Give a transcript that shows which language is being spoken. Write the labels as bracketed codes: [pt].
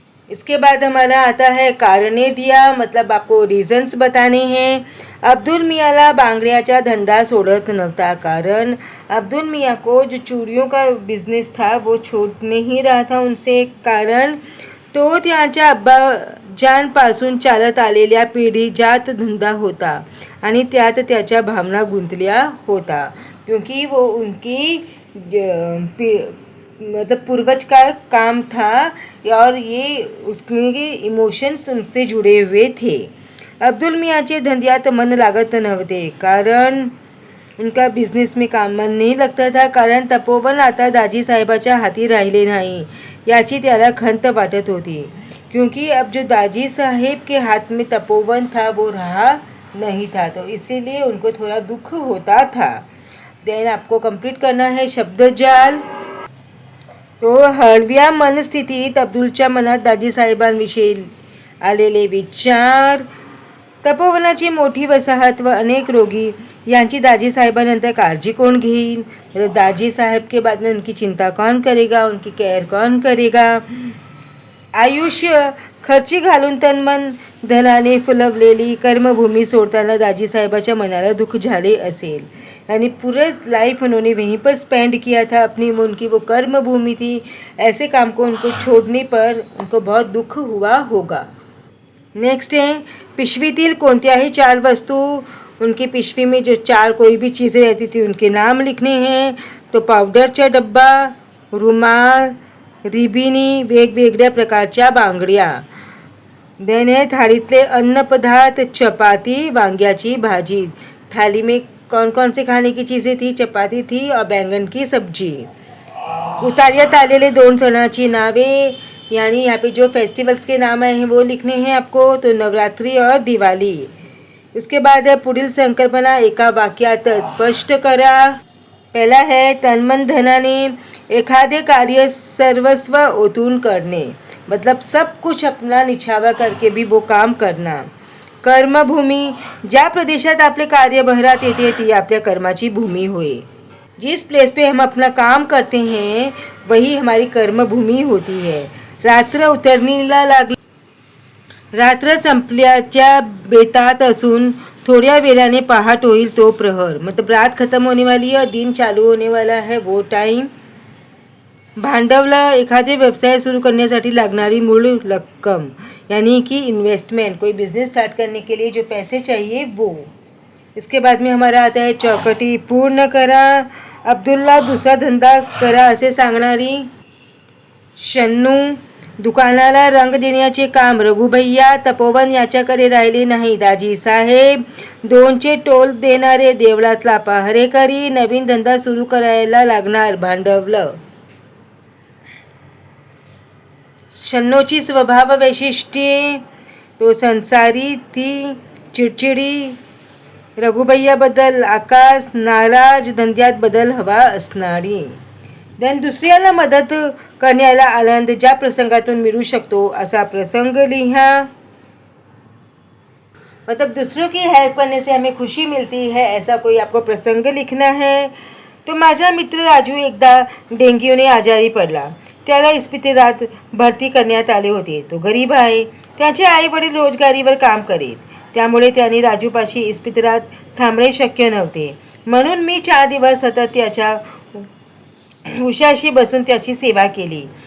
[hi] इसके बाद हमारा आता है कारणे दिया, मतलब आपको रीजन्स बताने हैं। [mr] अब्दुल मियाँला बांगड्याचा धंदा सोडत नव्हता, [hi] कारण अब्दुल मियाँ को जो चूड़ियों का बिझनेस था वो छूट नहीं रहा था उनसे। [mr] कारण तो त्यांच्या अब्बाजांपासून चालत आलेल्या पिढीजात धंदा होता आणि त्यात त्याच्या भावना गुंतल्या होता, [hi] क्योंकि वो उनकी मतलब पूर्वज का काम था और ये उसके इमोशंस उनसे जुड़े हुए थे। [mr] अब्दुल मियाँचे धंद्यात मन लागत नव्हते, कारण [hi] उनका बिझनेस में काम मन नहीं लगता था, [mr] कारण तपोवन आता दाजी साहेबाच्या हाती राहिले नाही याची त्याला खंत वाटत होती, [hi] क्योंकि अब जो दाजी साहेब के हाथ में तपोवन था वो रहा नहीं था, तो इसीलिए उनको थोड़ा दुख होता था। देन आपको कंप्लीट करना है शब्दजाल। [mr] तो हळव्या मनस्थितीत अब्दुलच्या मनात दाजी साहेबांविषयी आलेले विचार, तपोवनाची मोठी वसाहत व अनेक रोगी यांची दाजी साहेबानंतर काळजी कोण घेईल, [hi] मतलब दाजी साहेब के बाद में उनकी चिंता कौन करेगा, [mr] उनकी केअर कौन करेगा। आयुष्य खर्ची घालून तनमन धनाने फुलवलेली कर्मभूमी सोडताना दाजी साहेबाच्या मनाला दुःख झाले असेल, [hi] यानी पूरे लाइफ उन्होंने वहीं पर स्पेंड किया था अपनी, उनकी वो कर्म भूमि थी। ऐसे काम को उनको छोड़ने पर उनको बहुत दुख हुआ होगा। नेक्स्ट है [mr] पिशवीतील कोणत्याही 4 वस्तू, [hi] उनकी पिशवी में जो 4 कोई भी चीज़ें रहती थी उनके नाम लिखने हैं। [mr] तो पावडरचा डब्बा, रुमाल, रिबिनी, वेगवेगळ्या प्रकारच्या बांगड्या। देन है थाळीतले अन्नपदार्थ, चपाती, वांग्याची भाजी। [hi] थाली में कौन कौन से खाने की चीज़ें थी, चपाती थी और बैंगन की सब्जी। [mr] उतार्यात आलेले 2 सणाची नावे, [hi] यानी यहाँ पे जो फेस्टिवल्स के नाम हैं वो लिखने हैं आपको, तो नवरात्रि और दिवाली। उसके बाद है [mr] पुढील संकल्पना एका वाक्यात स्पष्ट करा। [hi] पहला है [mr] तनमन धनाने एखादे कार्य सर्वस्व ओतून करणे, [hi] मतलब सब कुछ अपना निछावर करके भी वो काम करना। [mr] कर्मभूमी, ज्या प्रदेशात आपले कार्य बहरात येते ती आपल्या कर्माची भूमी होय। [hi] जिस प्लेस पे हम अपना काम करते हैं वही हमारी कर्मभूमी होती है। [mr] रात्र उतरणीला लागली, रात्र संपल्याच्या बेतात असून थोड्या वेळाने पहाट होईल तो प्रहर, [hi] मतलब रात खत्म होने वाली है और दिन चालू होने वाला है वो टाइम। [mr] भांडवल, एखादे व्यवसाय सुरू करण्यासाठी लागणारी मूळ रक्कम, [hi] यानी कि इन्वेस्टमेंट, कोई बिजनेस स्टार्ट करने के लिए जो पैसे चाहिए वो। इसके बाद में हमारा आता है [mr] चौकटी पूर्ण करा। अब्दुल्ला दुसरा धंदा करा असे सांगणारी। शन्नू, दुकानाला रंग देण्याचे काम रघुभैया तपोवन याच्याकडे राहिले नाही। दाजी साहेब, 2चे टोल देणारे देवळातला पहारेकरी। नवीन धंदा सुरू करायला लागणार भांडवल। शन्नूची स्वभाव वैशिष्ट्ये, तो संसारी, ती चिडचिडी। रघुभैयाबद्दल आकाश नाराज, धंद्यात बदल हवा असणारी। देन दुसऱ्याला मदत करण्याला आनंद ज्या प्रसंगातून मिळू शकतो असा प्रसंग लिहा। [hi] मतलब दूसरों की हेल्प करने से हमें खुशी मिलती है, ऐसा कोई आपको प्रसंग लिखना है। [mr] तो माझा मित्र राजू एकदा डेंग्यूने आजारी पडला। त्याला इस्पितळात भरती करण्यात आले होते। तो गरीब आहे, त्याचे आई वडील रोजगारीवर काम करीत, त्यामुळे त्यांनी राजूपाशी इस्पितळात थांबणे शक्य नव्हते। म्हणून मी 4 दिवस सतत त्याच्या उशाशी बसून त्याची सेवा केली।